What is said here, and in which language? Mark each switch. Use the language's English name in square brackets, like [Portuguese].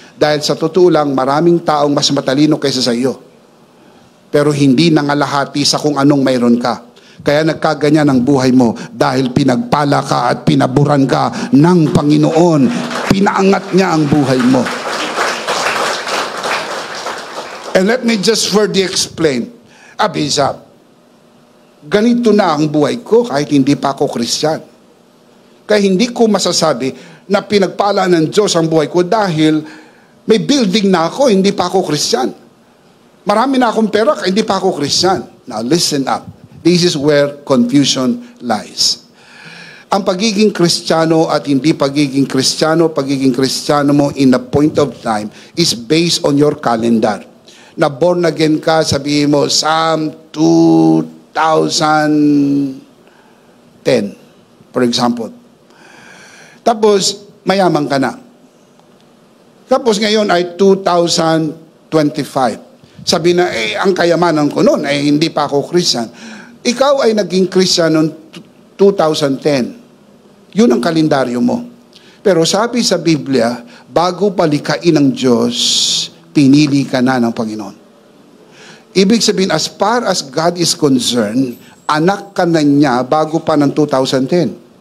[Filipino] Dahil sa totoo lang, maraming taong mas matalino kaysa sa iyo. Pero hindi nangalahati sa kung anong mayroon ka. Kaya nagkaganyan ang buhay mo dahil pinagpala ka at pinaburan ka ng Panginoon. Pinaangat niya ang buhay mo. [English] And let me just further explain. [Filipino] Abisa, ganito na ang buhay ko kahit hindi pa ako Christian. Kaya hindi ko masasabi na pinagpala ng Diyos ang buhay ko dahil may building na ako, hindi pa ako Christian. Marami na akong pera, hindi pa ako Christian. [English] Now listen up. This is where confusion lies. [Filipino] Ang pagiging Kristiyano at hindi pagiging Kristiyano mo [English] in a point of time is based on your calendar. [Filipino] Na born again ka, sabihin mo, Psalm 2010, for example. Tapos, mayaman ka na. Tapos ngayon ay 2025. Sabi na, ang kayamanan ko noon, hindi pa ako Christian. Ikaw ay naging Christian noong 2010. Yun ang kalendaryo mo. Pero sabi sa Biblia, bago palikain ng Diyos, pinili ka na ng Panginoon. Ibig sabihin, [English] as far as God is concerned, [Filipino] anak ka na niya bago pa ng 2010.